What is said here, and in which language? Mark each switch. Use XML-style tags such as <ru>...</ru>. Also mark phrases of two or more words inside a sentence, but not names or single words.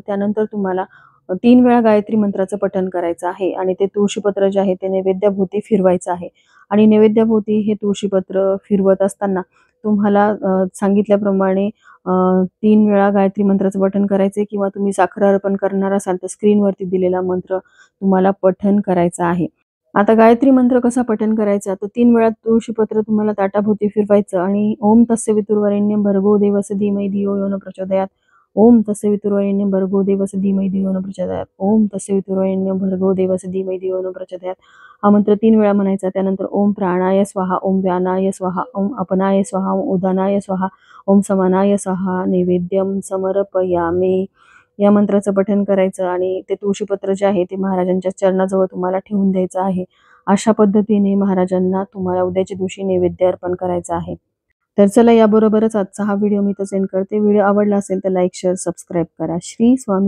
<mr>त्यानंतर तुम्हाला 3 वेळा गायत्री मंत्राचं पठण करायचं आहे आणि ते तुळशीपत्र जे आहे ते नैवेद्याभोवती फिरवायचं आहे आणि नैवेद्याभोवती हे तुळशीपत्र फिरवत असताना तुम्हाला सांगितल्याप्रमाणे 3 वेळा गायत्री मंत्राचं पठण करायचे किंवा तुम्ही साखर अर्पण करणार असाल, तर स्क्रीनवरती दिलेला मंत्र तुम्हाला पठण करायचा आहे. आता गायत्री मंत्र कसा पठण करायचा, तर 3 वेळा तुळशीपत्र तुम्हाला ताटाभोवती फिरवायचं आणि</mr> <sa>ओम तस्य वितुर्वरेण्यं भर्गो देवस्य धीमहि धियो यो न प्रचोदयात्. ओम तस्य वितुर्वरेण्यं भर्गो देवस्य धीमहि धियो न प्रचोदयात्. ओम तस्य वितुर्वरेण्यं भर्गो देवस्य धीमहि धियो न प्रचोदयात्.</sa> <mr>हा मंत्र 3 वेळा म्हणायचा.</mr> <sa>त्यानंतर ओम प्राणाय स्वाहा, ओम व्यानाय स्वाहा, ओम अपनाय स्वाहा, ओम उदानाय स्वाहा, ओम समानाय स्वाहा, नैवेद्यं समर्पयामि.</sa> <mr>या मंत्राचं पठण करायचं आणि ते तुळशीपत्र जे आहे ते महाराजांच्या चरणाजवळ तुम्हाला ठेवून द्यायचं आहे. अशा पद्धतीने महाराजांना तुम्हाला उद्याच्या दिवशी नैवेद्य अर्पण करायचा आहे. तर चला, याबरोबरच आजचा हा व्हिडिओ मी इथंच एंड करते. व्हिडिओ आवडला असेल तर</mr> <en>like, share, subscribe</en> <mr>करा.</mr>